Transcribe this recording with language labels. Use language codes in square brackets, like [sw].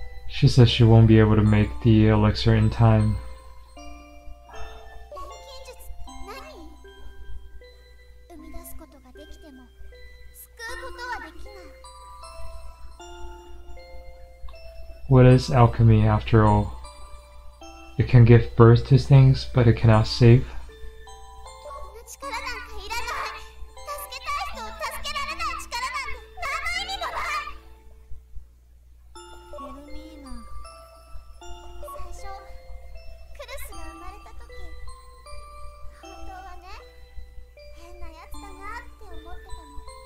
[en] She says she won't be able to make the elixir in time. [ja] 錬金術って何？生み出すことができても救うことはできない。 [en] What is alchemy after all? It can give birth to things, but it cannot save. [ja] こんな力なんかいらない。助けたい人を助けられない力なんて何の意味もない。ヘルミーナ。最初、クルスが生まれた時、本当はね、変なやつだなって思ってたの。